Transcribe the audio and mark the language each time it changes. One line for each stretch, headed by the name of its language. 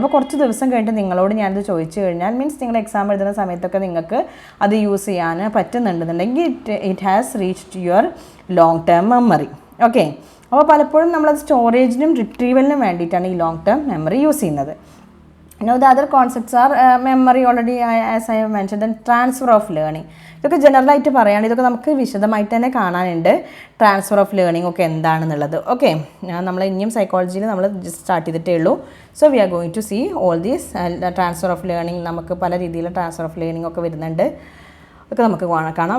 Malayalam: അപ്പോൾ കുറച്ച് ദിവസം കഴിഞ്ഞിട്ട് നിങ്ങളോട് ഞാനത് ചോദിച്ചു കഴിഞ്ഞാൽ, മീൻസ് നിങ്ങൾ എക്സാം എഴുതുന്ന സമയത്തൊക്കെ നിങ്ങൾക്ക് അത് യൂസ് ചെയ്യാൻ പറ്റുന്നുണ്ടെന്നുണ്ടെങ്കിൽ
English: It has reached your long term memory.
Malayalam: Okay, അപ്പോൾ പലപ്പോഴും നമ്മളത് സ്റ്റോറേജിനും റിട്രീവലിനും വേണ്ടിയിട്ടാണ് ഈ ലോങ് ടേം മെമ്മറി യൂസ് ചെയ്യുന്നത്.
English: Now the other concepts are memory already as I have mentioned, and transfer of learning.
Malayalam: ഇതൊക്കെ ജനറലായിട്ട് പറയുകയാണ്, ഇതൊക്കെ നമുക്ക് വിശദമായിട്ട് തന്നെ കാണാനുണ്ട്. ട്രാൻസ്ഫർ ഓഫ് ലേണിംഗ് ഒക്കെ എന്താണെന്നുള്ളത്. ഓക്കെ, നമ്മൾ ഇനിയും സൈക്കോളജിയിൽ നമ്മൾ സ്റ്റാർട്ട് ചെയ്തിട്ടേ ഉള്ളൂ.
English: So we are going to see all these transfer of learning.
Malayalam: നമുക്ക് പല രീതിയിലുള്ള ട്രാൻസ്ഫർ ഓഫ് ലേണിംഗ് ഒക്കെ വരുന്നുണ്ട്, ഒക്കെ നമുക്ക് കാണാം.